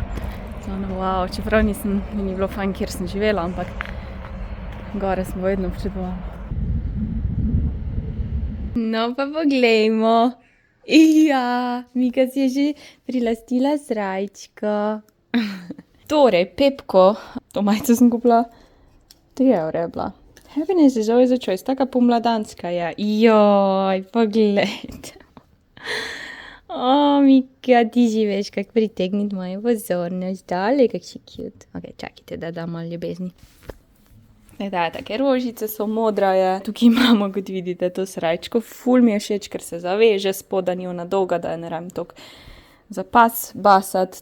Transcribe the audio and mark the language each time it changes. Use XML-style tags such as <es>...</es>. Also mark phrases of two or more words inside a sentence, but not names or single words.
<sl>Wow, čeprav mi ni bilo fajn, kjer sem živela, ampak gore sem vedno občudovala. No pa poglejmo. Ja, Mika si je že prilastila srajčko. Torej, Pepko, to majico sem kupila, 3 € je bila.</sl> <en>Happiness is always a choice,</en> <sl>taka pomladanska je. Joj, poglejte. Mika, ti živeš, kak pritegniti mojo pozornost, dale, kak si cute. Ok, čakajte, da dam malo ljubezni. Da, take rožice so, modra je. Tukaj imamo, kot vidite, to srajčko. Ful mi je všeč, ker se zaveže, spoda ni ona dolga, da je ne rabim toliko za pas basati.</sl>